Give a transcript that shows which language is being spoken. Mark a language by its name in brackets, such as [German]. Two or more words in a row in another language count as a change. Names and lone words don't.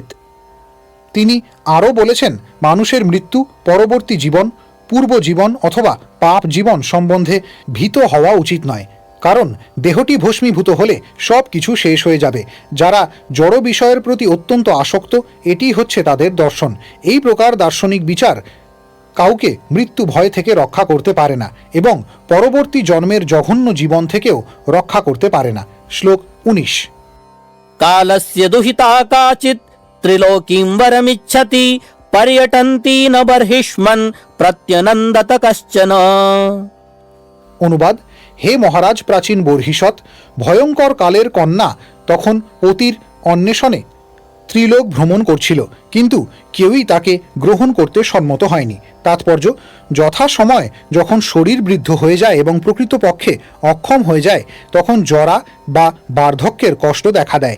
[Bangla] তিনি আরও বলেছেন, মানুষের মৃত্যু, পরবর্তী জীবন, পূর্ব জীবন অথবা পাপ জীবন সম্বন্ধে ভীত হওয়া উচিত নয়, কারণ দেহটি ভস্মীভূত হলে সব কিছু শেষ হয়ে যাবে। যারা জড় বিষয়ের প্রতি অত্যন্ত আসক্ত, এটি হচ্ছে তাদের দর্শন। এই প্রকার দার্শনিক বিচার কাউকে মৃত্যু ভয় থেকে রক্ষা করতে পারে না এবং পরবর্তী জন্মের জঘন্য জীবন থেকেও রক্ষা করতে পারে না। শ্লোক 19। [Sanskrit] कालस्य दुहिता काचित् त्रिलोकीं वरमिच्छति पर्यटन्ती न बर्हिष्मन् प्रत्यनन्दत कश्चन। [Bangla] অনুবাদ: হে মহারাজ প্রাচীন বর্হিষৎ, ভয়ঙ্কর কালের কন্যা তখন পতির অন্বেষণে ত্রিলোক ভ্রমণ করছিল, কিন্তু কেউই তাকে গ্রহণ করতে সম্মত হয়নি। তাৎপর্য: যথাসময় যখন শরীর বৃদ্ধ হয়ে যায় এবং প্রকৃতপক্ষে অক্ষম হয়ে যায় তখন জরা বা বার্ধক্যের কষ্ট দেখা দেয়।